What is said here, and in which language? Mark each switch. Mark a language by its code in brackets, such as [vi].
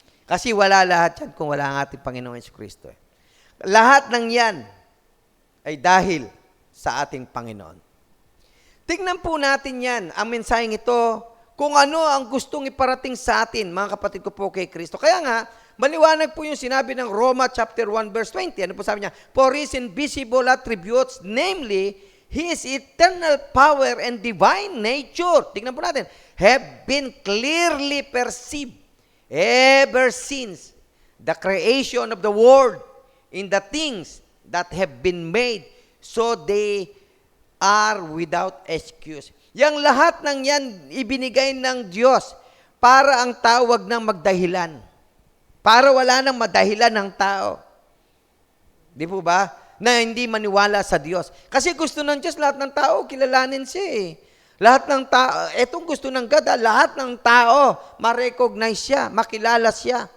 [tl] Kasi wala lahat yan kung wala ang ating Panginoong Jesucristo. Lahat ng yan ay dahil sa ating Panginoon. Tingnan po natin yan, ang mensaheng ito, kung ano ang gustong iparating sa atin, mga kapatid ko po kay Kristo. Kaya nga, maliwanag po yung sinabi ng Roma chapter 1 verse 20. Ano po sabi niya? [en] For His invisible attributes, namely, His eternal power and divine nature, [tl] tingnan po natin, [en] have been clearly perceived ever since the creation of the world in the things that have been made, so they are without excuse. [tl] Yang lahat ng yan ibinigay ng Diyos para ang tawag ng magdahilan. Para wala nang madahilan ng tao. Di po ba? Na hindi maniwala sa Diyos. Kasi gusto ng Diyos lahat ng tao kilalanin siya eh. Lahat ng tao, etong gusto ng God, lahat ng tao ma-recognize siya, makilala siya.